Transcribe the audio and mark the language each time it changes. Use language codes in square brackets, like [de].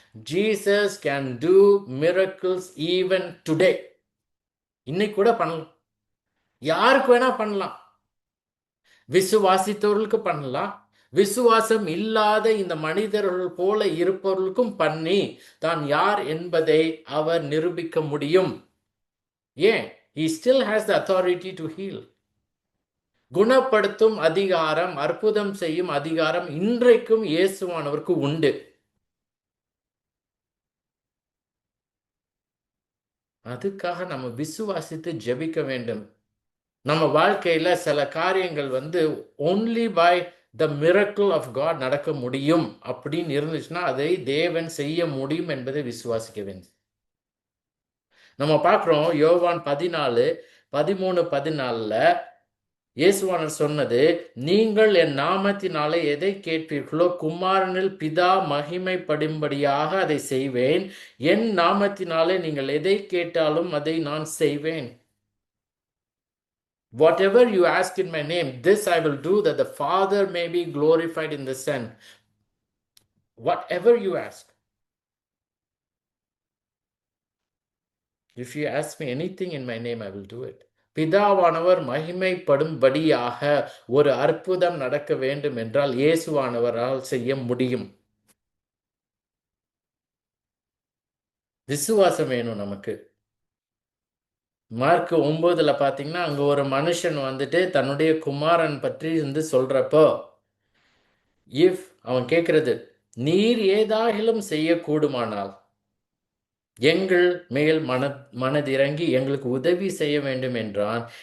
[en] Jesus can do miracles even today. [ta] இன்னைக்கு கூட பண்ணலாம். யாருக்கு வேணா பண்ணலாம். விசுவாசித்தவர்களுக்கு பண்ணலாம். விசுவாசம் இல்லாத இந்த மனிதர்கள் போல இருப்பவர்களுக்கும் பண்ணி தான் யார் என்பதை அவர் நிரூபிக்க முடியும். ஏன்? [en] he still has the authority to heal. [ta] குணப்படுத்தும் அதிகாரம், அற்புதம் செய்யும் அதிகாரம் இன்றைக்கும் இயேசுவானவருக்கு உண்டு. அதுக்காக நம்ம விசுவாசித்து ஜெபிக்க வேண்டும். நம்ம வாழ்க்கையில சில காரியங்கள் வந்து [en] only by the miracle of God [ta] நடக்க முடியும் அப்படின்னு இருந்துச்சுன்னா அதை தேவன் செய்ய முடியும் என்பதை விசுவாசிக்க வேண்டும். நம்ம பார்க்கிறோம் யோவான் 14:13-14 இயேசுவானவர் சொன்னது, நீங்கள் என் நாமத்தினாலே எதை கேட்பீர்களோ குமாரனில் பிதா மகிமைப்படும்படியாக அதை செய்வேன். என் நாமத்தினாலே நீங்கள் எதை கேட்டாலும் அதை நான் செய்வேன். [en] Whatever you ask in my name, this I will do, that the Father may be glorified in the Son. Whatever you ask. If you ask me anything in my name, I will do it. [ta] பிதாவானவர் மகிமைப்படும்படியாக ஒரு அற்புதம் நடக்க வேண்டும் என்றால் இயேசுவானவரால் செய்ய முடியும். விசுவாசம் வேணும் நமக்கு. மார்க் 9ல பாத்தீங்கன்னா அங்க ஒரு மனுஷன் வந்துட்டு தன்னுடைய குமாரன் பற்றி வந்து சொல்றப்போ இஃப் அவன் கேட்கிறது, நீர் ஏதாகிலும் செய்யக்கூடுமானால் எங்கள் மேல் மனதிறங்கி எங்களுக்கு உதவி செய்ய வேண்டும் என்றான்.